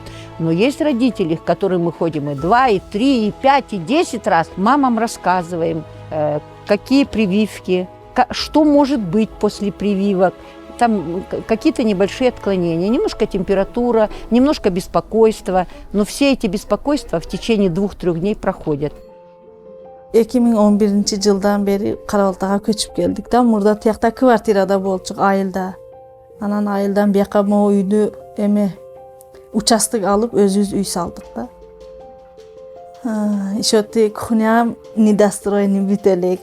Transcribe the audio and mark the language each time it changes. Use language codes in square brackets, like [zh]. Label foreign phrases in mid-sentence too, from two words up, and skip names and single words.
[ru] Но есть родители, к которым мы ходим и 2, и 3, и 5, и 10 раз. Мамам рассказываем, какие прививки, что может быть после прививок. Там какие-то небольшие отклонения, немножко температура, немножко беспокойство. Но все эти беспокойства в течение 2-3 дней проходят. [ky] 2011-жылдан бери Карабалтага көчүп келдик да. Мурда тиякта квартирада болчук айылда. Анан айылдан бияка могу үйдү участок алып өзүбүз үй салдык да. Ошо кухням недостроенный бүт элек.